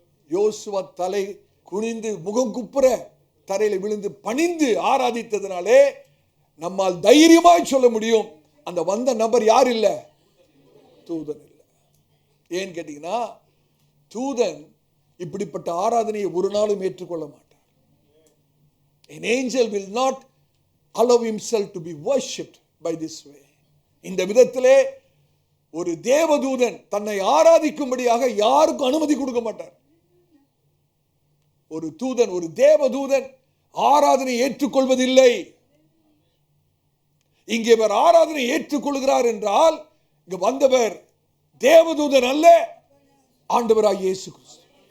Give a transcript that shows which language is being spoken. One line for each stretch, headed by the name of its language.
Tamil: யோசுவா தலை குனிந்து முகங்குப்புற தரையில விழுந்து பணிந்து ஆராதித்ததுனாலே நம்மால் தைரியமாய் சொல்ல முடியும், அந்த வந்த நபர் யார் இல்ல? தூதன் இல்ல. ஏன்னு கேட்டீங்கன்னா, தூதன் இப்படிப்பட்ட ஆராதனையை ஒரு நாளும் ஏற்றுக்கொள்ள மாட்டார்.
English: An angel will not allow himself to be worshipped by this way.
Tamil: இந்த விதத்திலே ஒரு தேவதூதன் தன்னை ஆராதிக்கும்படியாக யாருக்கும் அனுமதி கொடுக்க மாட்டார். ஒரு தூதன், ஒரு தேவதூதன் ஆராதனை ஏற்றுக்கொள்வதில்லை. இங்கே இவர் ஆராதனை ஏற்றுக்கொள்கிறார் என்றால் இங்க வந்தவர் தேவதூதன் அல்ல, ஆண்டவராய் இயேசு கிறிஸ்து.